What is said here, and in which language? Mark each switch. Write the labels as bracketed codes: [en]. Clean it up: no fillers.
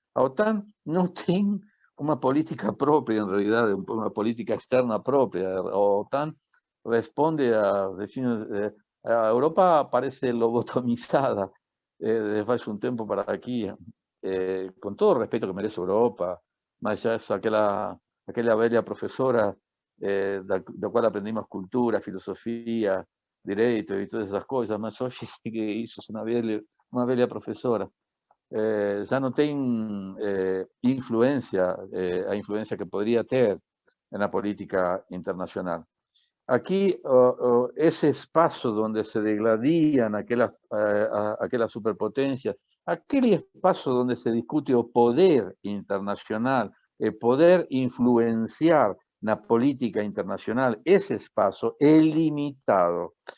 [es] La OTAN no tiene una política propia, en realidad, una política externa propia. La OTAN responde a Europa parece lobotomizada desde hace un tiempo para aquí, con todo el respeto que merece Europa, más allá de aquella aquella bella profesora [pt] da qual aprendimos cultura, filosofia, direito e todas essas coisas, mas hoje que isso é uma velha professora. Já não tem influência, a influência que poderia ter na política internacional. [es] Aquí, ese espacio donde se degladían aquellas superpotencias, aquel espacio donde se discute el poder internacional, el poder influenciar la política internacional, ese espacio es limitado.